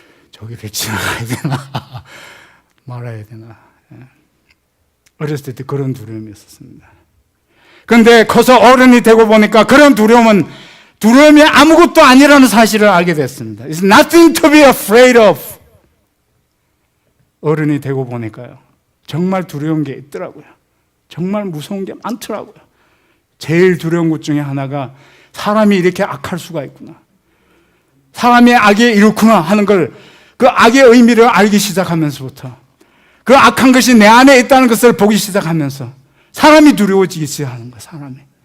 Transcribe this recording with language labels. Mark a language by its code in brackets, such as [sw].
[ko] 저기를 지나가야 되나 말아야 되나. 어렸을 때 그런 두려움이 있었습니다. 그런데 커서 어른이 되고 보니까 그런 두려움이 아무것도 아니라는 사실을 알게 됐습니다. [en] It's nothing to be afraid of. [ko] 어른이 되고 보니까요. 정말 두려운 게 있더라고요. 정말 무서운 게 많더라고요. 제일 두려운 것 중에 하나가 사람이 이렇게 악할 수가 있구나. 사람의 악이 이렇구나 하는 걸 그 악의 의미를 알기 시작하면서부터 그 악한 것이 내 안에 있다는 것을 보기 시작하면서 사람이 두려워지기 시작하는 거예요.